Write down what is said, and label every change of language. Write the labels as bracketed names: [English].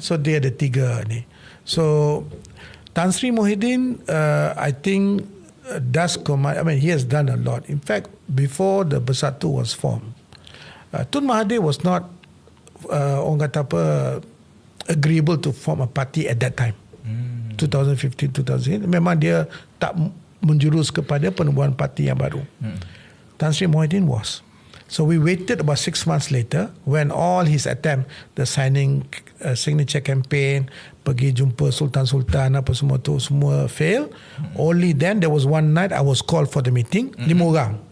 [English] So [Malay] dia ada tiga ni. [English] So Tan Sri Muhyiddin, I think does command. I mean, he has done a lot. In fact, before the Bersatu was formed, Tun Mahathir was not [Malay] orang kata apa, [English] agreeable to form a party at that time. 2015, 2008. [Malay] Memang dia tak menjurus kepada penubuhan parti yang baru. [English] Tan Sri Muhyiddin was. So we waited about 6 months later when all his attempt, the signature campaign, [Malay] pergi jumpa sultan-sultan apa semua tu, semua [English] fail. Only then there was one night I was called for the meeting, 5 orang.